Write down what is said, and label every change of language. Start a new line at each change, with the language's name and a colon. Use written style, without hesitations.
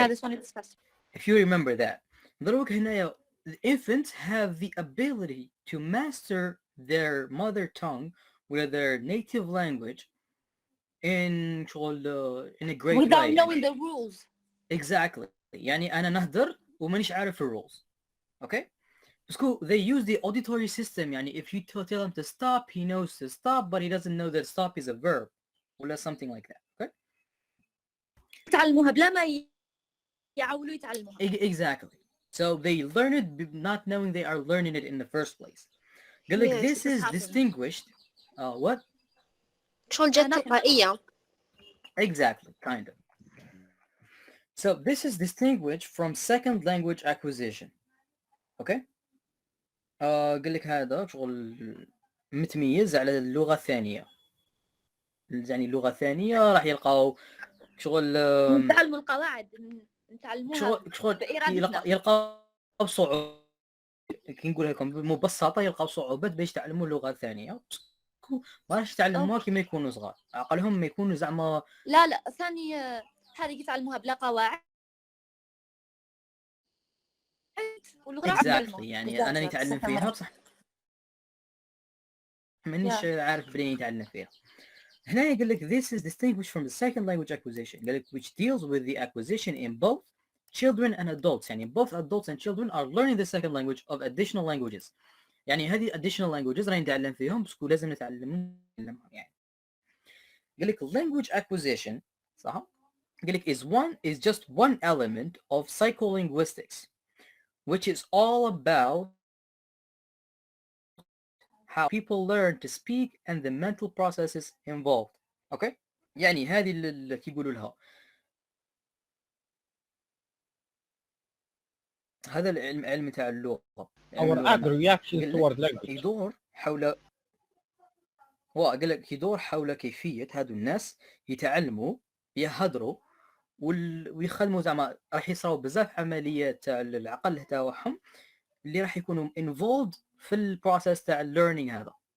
English: Yeah, this one is discussed. if you remember that.
Arabic: دروك هنايا
English: the infants have the ability to master their mother tongue with their native language in in a great without way. knowing the rules. Exactly.
Arabic: يعني أنا نهدر ومانيش عارف الrules.
English: Okay? Because they use the auditory system. يعني if you tell him to stop, he knows to stop, but he doesn't know that stop is a verb. Or something like that. Okay?
Arabic: يتعلموها بلا ما يعولوا يتعلموها.
English: Exactly. So they learn it not knowing they are learning it in the first place. Like Yes, this this is happens. distinguished. What?
Arabic: شغل جد تلقائية.
English: Exactly, kind of. So this is distinguished from second language acquisition. Okay?
Arabic: قال لك هذا شغل متميز على اللغة الثانية. يعني اللغة الثانية راح يلقاو شغل نتعلموا القواعد نتعلموها بإرادتنا. يلقاو صعوبة. كي نقول لكم ببساطة يلقاو صعوبات باش يتعلموا اللغة الثانية. ما راح يتعلموها كيما يكونوا صغار. عقلهم ما يكونوا زعما لا ثاني هذه يتعلموها بلا قواعد.
English: exactly.
Arabic: يعني أنا نتعلم فيها بصح مانيش عارف بلين يتعلم فيها. هنا يقول لك
English: this is distinguished from the second language acquisition
Arabic: قال لك
English: which deals with the acquisition in both children and adults. يعني both adults and children are learning the second language of additional languages.
Arabic: يعني هذه
English: additional languages
Arabic: راح نتعلم فيهم بس لازم نتعلمهم يعني. قال لك
English: language acquisition
Arabic: صح؟ قال لك
English: is just one element of psycholinguistics which is all about how people learn to speak and the mental processes involved. Okay?
Arabic: يعني هذه اللي يقولوا لها هذا العلم تاع اللغة.
English: our ag reactions toward language.
Arabic: يدور حول قال لك يدور حول كيفية هادو الناس يتعلموا يهدروا ويخدموا زعما راح يصراو بزاف عمليات تاع العقل تاعهم اللي راح يكونوا involved في البروسيس تاع الليرنينغ هذا.